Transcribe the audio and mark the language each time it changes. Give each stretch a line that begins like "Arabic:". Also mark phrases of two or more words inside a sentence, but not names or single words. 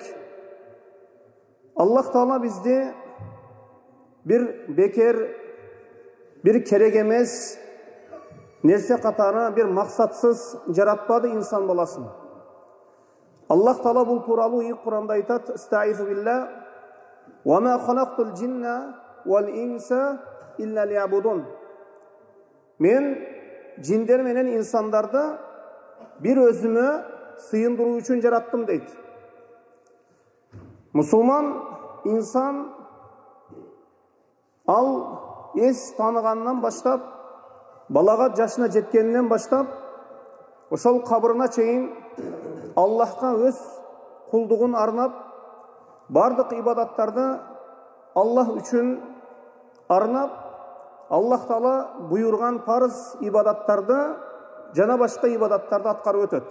Kyrgyz: Аллах Таала бизди бир бекер, бир керек эмес нерсе катары, бир максатсыз жаратпады инсан баласын. Аллах Таала бул тууралуу ийик Куранда айтат:
Arabic: "أستعيذ بالله وما خلقت الجن والإنس إلا ليعبدون."
Kyrgyz: Мен жиндер менен инсандарды бир өзүмө сыйындыруу үчүн жараттым дейт. Мусулман инсан ал эс тааныгандан баштап, балагат жашына жеткенинен баштап, ошол кабырына чейин Аллахка өз кулдугун арнап, бардык ибадаттарды Аллах үчүн арнап, Аллах Таала буйрган парыз ибадаттарды жана башка ибадаттарды аткарып өтөт.